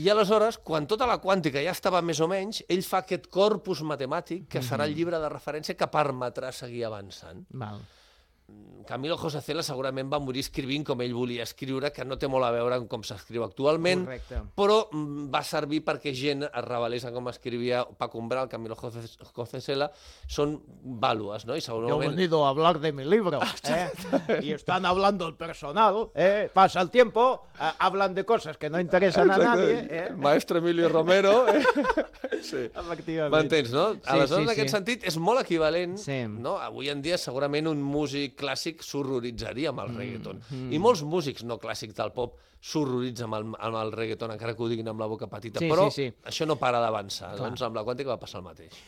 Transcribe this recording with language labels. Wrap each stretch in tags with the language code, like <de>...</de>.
<ca>I aleshores, quan tota la quàntica ja estava més o menys, ell fa aquest corpus matemàtic que serà el llibre de referència que permetrà seguir avançant. Val. Camilo José Cela segurament va morir escrivint com ell volia escriure, que no té molt a veure amb com s'escriu actualment. Correcte. Però va servir perquè gent es revelés a com escrivia Paco Umbral. Camilo José Cela són vàlues, no? I segurament...</ca> <es>Yo he venido a hablar de mi libro, ¿eh? Y están hablando el personal, ¿eh? Pasa el tiempo, hablan de cosas que no interesan a nadie, ¿eh? Maestro Emilio Romero, ¿eh?</es> <ca>Sí. Efectivament. M'entens, no? Aleshores, en aquest sentit, és molt equivalent, no? Avui en dia, segurament, un músic clàssic s'horroritzaria amb el reggaeton. I molts músics no clàssics del pop s'horroritzen amb el reggaeton, encara que ho diguin amb la boca petita, però això no para d'avançar. Doncs amb la quàntica va passar el mateix.</ca>